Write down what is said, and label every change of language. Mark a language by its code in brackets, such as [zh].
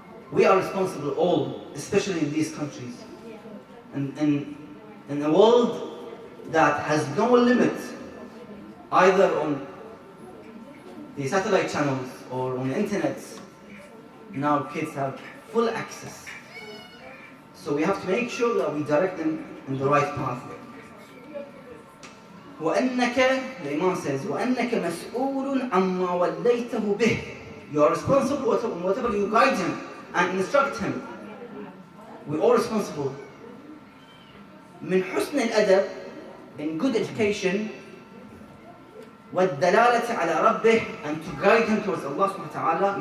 [en] We are responsible all, especially in these countries. In a world that has no limit, either on the satellite channels or on the internet, now kids have full access. So we have to make sure that we direct them in the right path. [ar] وأنك, [en] the Imam says, [ar] وأنك مسؤول عما وليته به. [en] You are responsible for whatever you guide him and instruct him. We're all responsible. [ar] من حسن الأدب, [en] in good education, [ar] والدلالة على ربه, [en] and to guide him towards Allah subhanahu wa ta'ala.